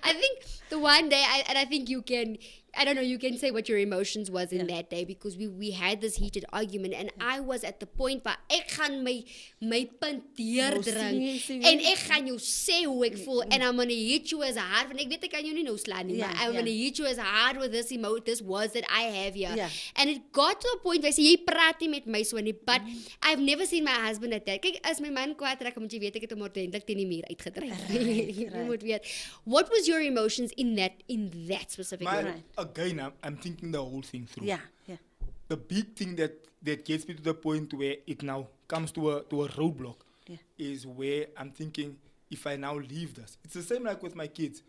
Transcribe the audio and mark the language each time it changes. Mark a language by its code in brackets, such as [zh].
[en] I think the one day, and I think you can, I don't know, you can say what your emotions was in that day, because we had this heated argument, and I was at the point [af] waar ek gaan my punt deurdring, sien jy. en ek gaan jou sê hoe ek voel, [en] and I'm gonna hit you as hard, [af] want ek weet ek kan jou nie nou slaan nie, Ja, [en] maar I'm [af] ja. [en] gonna hit you as hard with this words that I have here. [af] Ja. [en] And it got to a point where I say, [af] jy praat nie met my so nie, [en] but I've never seen my husband at that. [af] Kyk, as my man kwaad raak, moet jy weet ek het hom ordentlik teen die muur uitgedryf. Jy moet weet. [en] What was your emotions in that specific My, moment? again, I'm thinking the whole thing through. [af] Ja, ja. [en] The big thing that gets me to the point where it now comes to a roadblock Yeah. is where I'm thinking, if I now leave this, it's the same like with my kids.